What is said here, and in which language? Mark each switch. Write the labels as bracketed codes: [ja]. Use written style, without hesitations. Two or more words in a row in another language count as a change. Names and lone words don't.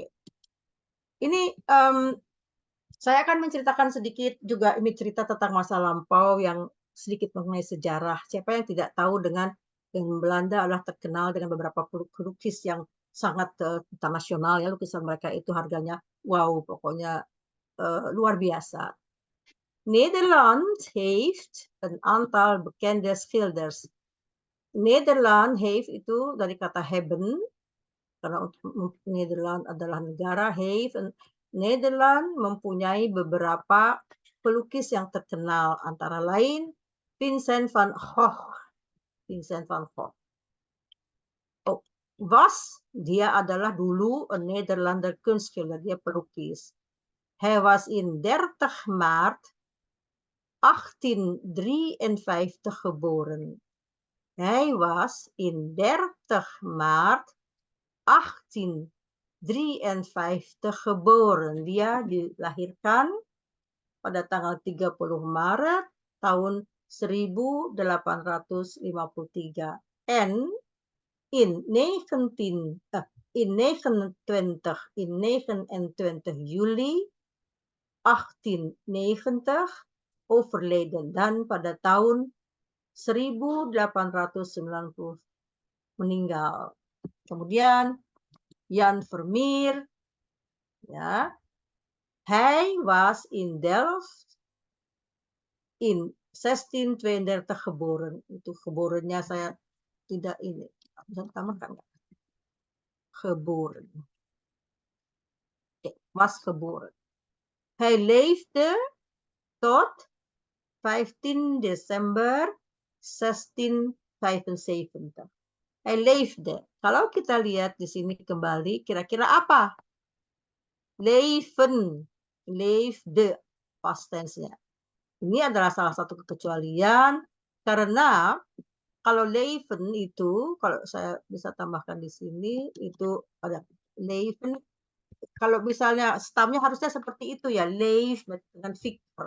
[id] Ini saya akan menceritakan sedikit juga, ini cerita tentang masa lampau yang sedikit mengenai sejarah. Siapa yang tidak tahu dengan Belanda adalah terkenal dengan beberapa pelukis yang sangat internasional ya, lukisan mereka itu harganya wow, pokoknya luar biasa. [nl] Nederland heeft een aantal bekende schilders. [id] Nederland heeft itu dari kata hebben, karena Nederland adalah negara, heeft. Nederland mempunyai beberapa pelukis yang terkenal, antara lain Vincent van Gogh. Vincent van Gogh. Oh, dia adalah dulu [nl] een Nederlander kunstschilder, [id] dia pelukis. [nl] Hij was in 30 maart 1853 geboren. Hij was in 30 maart 1853 geboren. [id] Dia dilahirkan pada tanggal 30 Maret tahun 1853. [nl] En in 29 juli 1890 overleden, [id] dan pada tahun 1890 meninggal. [nl] Kemudian Jan Vermeer, ya, hij was in Delft in 1632 geboren. [id] Itu geborennya saya tidak ini. Bisa ditambahkan nggak? [nl] Geboren. Oke, was geboren. Hij leefde tot 15 Desember 1675. Hij leefde. [id] Kalau kita lihat di sini kembali, kira-kira apa? [nl] Leven. Leefde. [en] Past tense-nya. [id] Ini adalah salah satu kekecualian, karena kalau leven itu, kalau saya bisa tambahkan di sini, itu ada leven. Kalau misalnya stamnya harusnya seperti itu ya, leef dengan Victor.